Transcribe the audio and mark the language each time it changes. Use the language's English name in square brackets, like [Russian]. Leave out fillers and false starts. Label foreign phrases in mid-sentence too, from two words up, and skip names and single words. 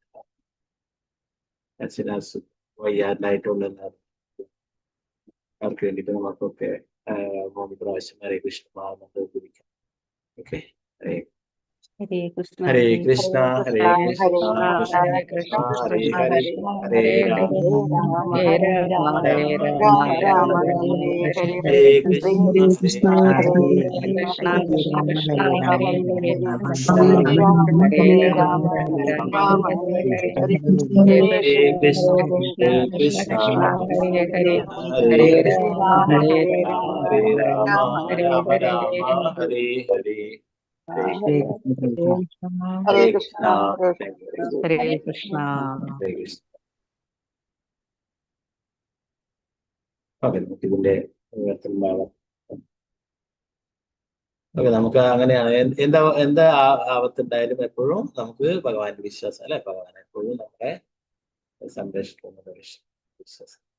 [Malayalam] അച്ഛനാസ് വയ്യാതായിട്ടുള്ള അവർക്ക് വേണ്ടിയിട്ട് നമുക്കൊക്കെ 3 പ്രാവശ്യം ഹരേ കൃഷ്ണ മഹാമന്ത്രം ഉപയോഗിക്കാം. ഓക്കെ. [Sanskrit] ഹരേ കൃഷ്ണ. ഹരേ കൃഷ്ണ. ഹരേ കൃഷ്ണ. കൃഷ്ണ കൃഷ്ണ ഹരേ ഹരേ. ഹരേ രാമ ഹരേ രാമ ഹരേ രാമ രാമ രാമ ഹരേ ഹരേ കൃഷ്ണ. ഹരേ കൃഷ്ണ കൃഷ്ണ കൃഷ്ണ ഹരേ ഹരേ ഹരേ രാമ രാമ ഹരേ ഹരേ കൃഷ്ണ. ഹരേ കൃഷ്ണ. ഹരേ ഹരേ ഹരേ രാമ ഹരേ ഹരേ രാമ രാമ രാമ ഹരേ ഹരേ. ഹരേ കൃഷ്ണ. ഹരേ കൃഷ്ണ. ഹരേ കൃഷ്ണ. ഹരേ കൃഷ്ണ. ഓക്കെ. [Malayalam] നമുക്ക് ഇതിന്റെ ഭാഗം ഓക്കെ. നമുക്ക് അങ്ങനെയാണ്. എന്താ ആപത്തുണ്ടായാലും എപ്പോഴും നമുക്ക് ഭഗവാന്റെ വിശ്വാസം അല്ലെ. ഭഗവാൻ എപ്പോഴും നമ്മളെ സംരക്ഷിക്കുന്ന വിശ്വാസം.